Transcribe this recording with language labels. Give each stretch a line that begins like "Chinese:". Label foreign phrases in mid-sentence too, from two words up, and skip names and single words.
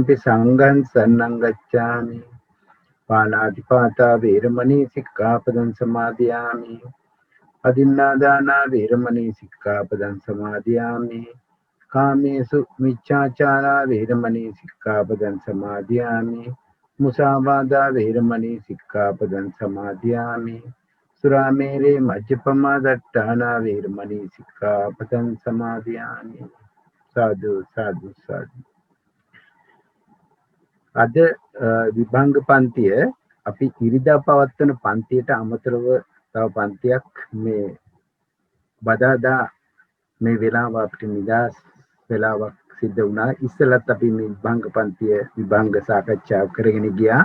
Pali: ම්පි සංඝං සරණං ගච්ඡාමි පාණාතිපාතා වේරමණී සික්ඛාපදං සමාදියාමි අදින්නාදානා වේරමණී සික්ඛාපදං සමාදියාමි කාමේසු මිච්ඡාචාරා වේරමණී සික්ඛාපදං සමාදියාමි මුසාවාදා වේරමණී සික්ඛාපදං සමාදියාමි සුරාමේරේ මජ්ජපමා දට්ඨානා වේරමණී සික්ඛාපදං සමාදියාමි සාදු සාදු සාදු.
Sinhala: අද විභංග පන්තිය අපි ඉරිදා පවත්වන පන්තියට අමතරව තව පන්තියක් මේ බදාදා මේ වෙලාව අපිට නිදාස් වෙලාවක් සිද්ධ වුණා. ඉස්සෙල්ලත් අපි මේ විභංග පන්තිය විභංග සාකච්ඡා කරගෙන ගියා.